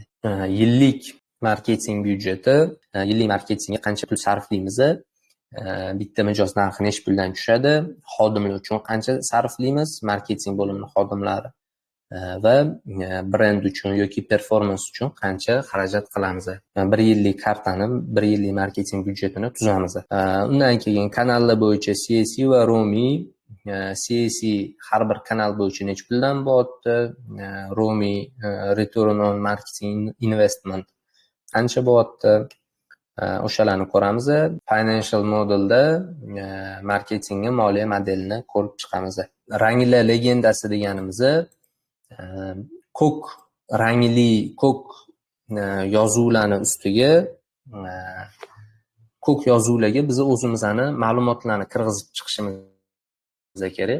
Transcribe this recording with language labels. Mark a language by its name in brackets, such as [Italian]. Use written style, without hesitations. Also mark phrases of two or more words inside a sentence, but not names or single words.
[Uzbek] Yillik marketing byudjeti, yillik marketingga qancha pul sarflaymiz, bitta mijoz narxi necha puldan tushadi, xodimlar uchun qancha sarflaymiz, marketing bo'limining xodimlari va brend uchun yoki performans uchun qancha xarajat qilamiz. Bir yillik kartani, bir yillik marketing byudjetini tuzamiz. Undan keyin kanallar bo'yicha CAC va ROMI. CAC har bir kanal bo'yicha necha puldan bo'lyapti, ROMI [English] return on marketing investment [Uzbek] qancha bo'lyapti, o'shalarni ko'ramiz. Financial modelda marketingning moliya modelini ko'rib chiqamiz. Ranglar legendasi deganimiz ko'k rangli ko'k yozuvlarni ustiga ko'k yozuvlarga biz o'zimizni ma'lumotlarni kirgizib chiqishimiz kerak.